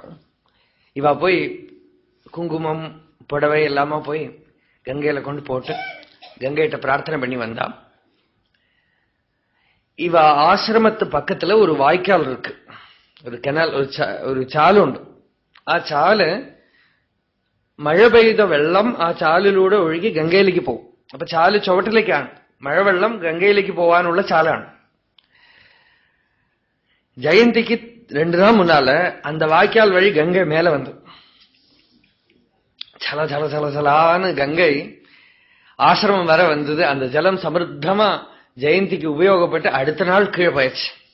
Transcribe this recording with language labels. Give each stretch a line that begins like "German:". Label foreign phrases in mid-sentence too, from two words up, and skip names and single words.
Tamil: இவா போய் குங்குமம் புடவை எல்லாமா போய் கங்கையில கொண்டு போட்டு கங்கையிட்ட பிரார்த்தனை பண்ணி வந்தா. இவ ஆசிரமத்து பக்கத்துல ஒரு வாய்க்கால் இருக்கு, ஒரு கெனால், ஒரு சாலு உண்டு.
Malayalam: ആ ചാല് മഴ പെയ്ത വെള്ളം ആ ചാലിലൂടെ ഒഴുകി ഗംഗയിലേക്ക് പോകും. അപ്പൊ ചാല് ചുവട്ടിലേക്കാണ്, മഴവെള്ളം ഗംഗയിലേക്ക് പോവാനുള്ള ചാലാണ്.
Tamil: ஜெயந்திக்கு 2 நாள் முன்னால அந்த வாய்க்கால் வழி கங்கை மேல வந்து சல சல சல சலான்னு கங்கை ஆசிரமம் வர வந்தது. அந்த ஜலம் சமிருத்தமா ஜெயந்திக்கு உபயோகப்பட்டு அடுத்த நாள் கீழே போயிடுச்சு.